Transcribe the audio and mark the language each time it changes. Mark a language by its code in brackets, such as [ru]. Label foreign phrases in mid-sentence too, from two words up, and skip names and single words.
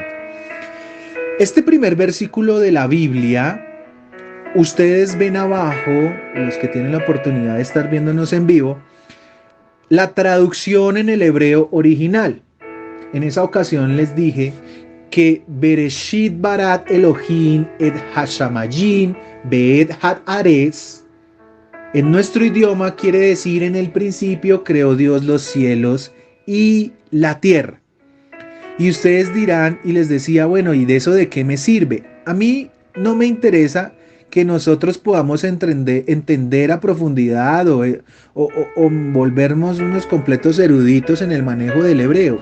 [es] Este primer versículo de la Biblia, ustedes ven abajo, los que tienen la oportunidad de estar viéndonos en vivo, la traducción en el hebreo original. En esa ocasión les dije que [he] בראשית ברא אלוהים את השמים ואת הארץ [es] en nuestro idioma quiere decir en el principio creó Dios los cielos y la tierra. Y ustedes dirán, y les decía, bueno, ¿y de eso de qué me sirve? A mí no me interesa que nosotros podamos entender a profundidad o volvernos unos completos eruditos en el manejo del hebreo.